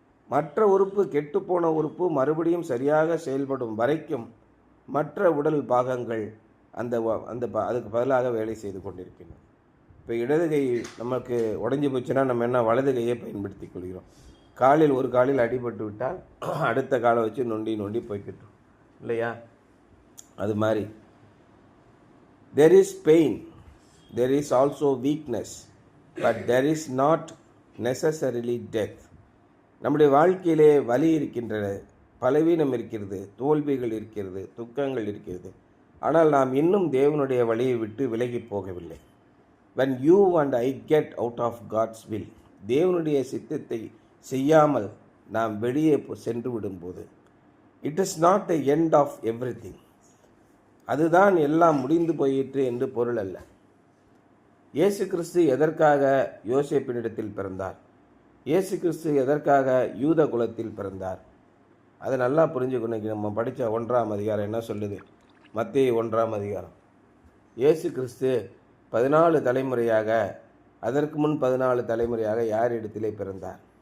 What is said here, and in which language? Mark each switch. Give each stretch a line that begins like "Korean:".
Tamil: மற்ற உறுப்பு, கெட்டுப்போன உறுப்பு மறுபடியும் சரியாக செயல்படும் வரைக்கும் மற்ற உடல் பாகங்கள் அதுக்கு பதிலாக வேலை செய்து கொண்டிருக்கின்றன. இப்போ இடது கை நமக்கு உடஞ்சி போச்சுன்னா நம்ம என்ன வலது கையை பயன்படுத்தி கொள்கிறோம். காலில் ஒரு காலில் அடிபட்டு விட்டால் அடுத்த காலை வச்சு நொண்டி நொண்டி போய்கிட்டோம் இல்லையா? அது மாதிரி
English: there is pain, there is also weakness, but there is not necessarily death.
Tamil: நம்முடைய வாழ்க்கையிலே வலி இருக்கின்றது, பலவீனம் இருக்கிறது, தோல்விகள் இருக்கிறது, துக்கங்கள் இருக்கிறது. ஆனால் நாம் இன்னும் தேவனுடைய வழியை விட்டு விலகி போகவில்லை.
English: when you and I get out of God's will,
Tamil: தேவனுடைய சித்தத்தை செய்யாமல் நாம் வெளியே சென்று விடும்போது,
English: it is not the end of everything.
Tamil: அதுதான் எல்லாம் முடிந்து போயிற்று என்று பொருள் அல்ல. இயேசு கிறிஸ்து எதற்காக யோசேப்பினிடத்தில் பிறந்தார்? இயேசு கிறிஸ்து எதற்காக யூத குலத்தில் பிறந்தார்? அதை நல்லா புரிஞ்சுக்கணும். நம்ம படித்த 1ஆம் அதிகாரம் என்ன சொல்லுது? மத்தேயு 1ஆம் அதிகாரம். இயேசு கிறிஸ்து 14 தலைமுறையாக, அதற்கு முன் 14 தலைமுறையாக யார் இடத்திலே பிறந்தார்?